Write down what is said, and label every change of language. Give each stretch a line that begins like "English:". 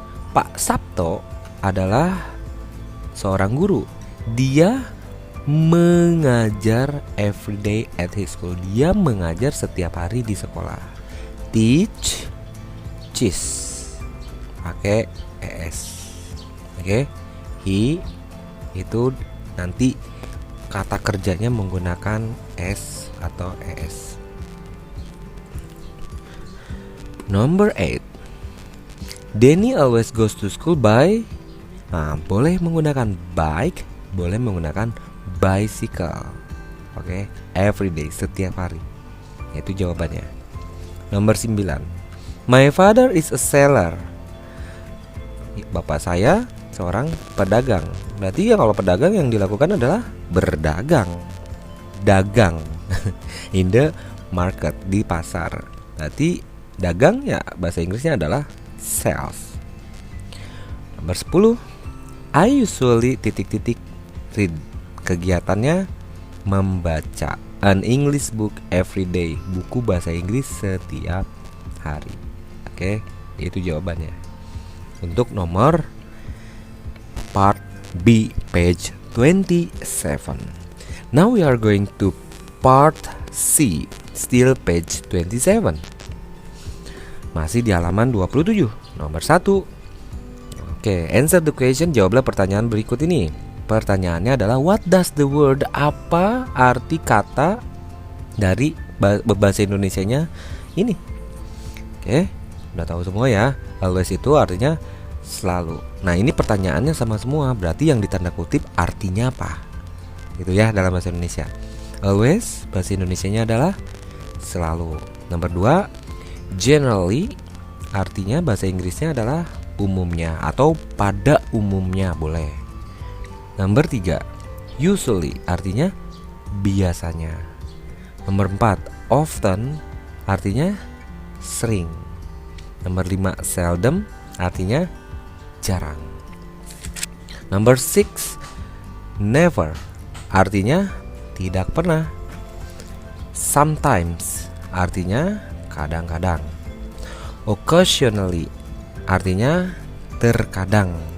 Indonesian: Pak Sabto adalah seorang guru. Dia mengajar
English: every day at his school.
Indonesian: Dia mengajar setiap hari di sekolah. Teaches pakai es. Oke. He itu nanti kata kerjanya menggunakan s atau es.
English: Number 8. Danny always goes to school by.
Indonesian: Nah, boleh menggunakan bike, boleh menggunakan bicycle. Oke, every day, setiap hari. Itu jawabannya. Nomor 9.
English: My father is a seller.
Indonesian: Bapak saya seorang pedagang. Berarti ya kalau pedagang yang dilakukan adalah berdagang. Dagang
English: in the market,
Indonesian: di pasar. Berarti dagang ya bahasa Inggrisnya adalah sales. Nomor 10.
English: I usually read.
Indonesian: Kegiatannya membaca
English: an English book every day.
Indonesian: Buku bahasa Inggris setiap hari. Oke, itu jawabannya. Untuk nomor
English: part B, page 27. Now we are going to part C, still page 27.
Indonesian: Masih di halaman 27. Nomor 1.
English: Oke, answer the question.
Indonesian: Jawablah pertanyaan berikut ini. Pertanyaannya adalah
English: what does the word,
Indonesian: apa arti kata dari bahasa Indonesianya ini. Oke, udah tahu semua ya. Always itu artinya selalu. Nah, ini pertanyaannya sama semua. Berarti yang ditanda kutip artinya apa? Gitu ya dalam bahasa Indonesia. Always bahasa Indonesianya adalah selalu. Nomor 2, generally artinya bahasa Inggrisnya adalah umumnya atau pada umumnya boleh. Nomor 3, usually artinya biasanya. Nomor 4, often artinya sering. Nomor 5, seldom artinya jarang. Nomor 6, never artinya tidak pernah. Sometimes artinya kadang-kadang. Occasionally artinya terkadang.